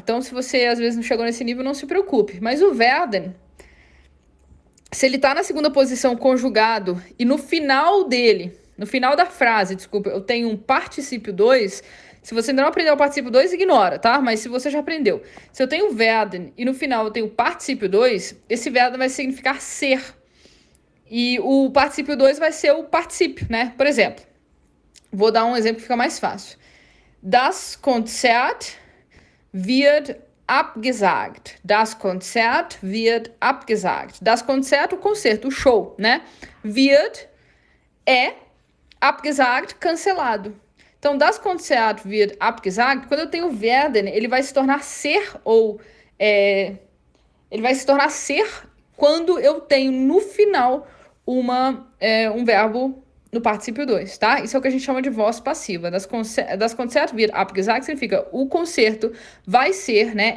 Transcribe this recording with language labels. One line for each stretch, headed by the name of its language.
Portuguese: Então, se você às vezes não chegou nesse nível, não se preocupe. Mas o werden, se ele tá na segunda posição conjugado e no final dele, no final da frase, desculpa, eu tenho um particípio 2, se você ainda não aprendeu o particípio 2, ignora, tá? Mas se você já aprendeu. Se eu tenho werden e no final eu tenho particípio 2, esse werden vai significar ser. E o particípio 2 vai ser o particípio, né? Por exemplo, vou dar um exemplo que fica mais fácil.
German: Das Konzert wird abgesagt. Das Konzert wird abgesagt. Das Konzert,
Portuguese: o concerto, o show, né? Wird é abgesagt, cancelado. Então,
German: das Konzert wird abgesagt,
Portuguese: quando eu tenho werden, ele vai se tornar ser ou... ele vai se tornar ser quando eu tenho no final um verbo no particípio 2, tá? Isso é o que a gente chama de voz passiva.
German: Das Konzert wird abgesagt
Portuguese: significa o concerto vai ser, né?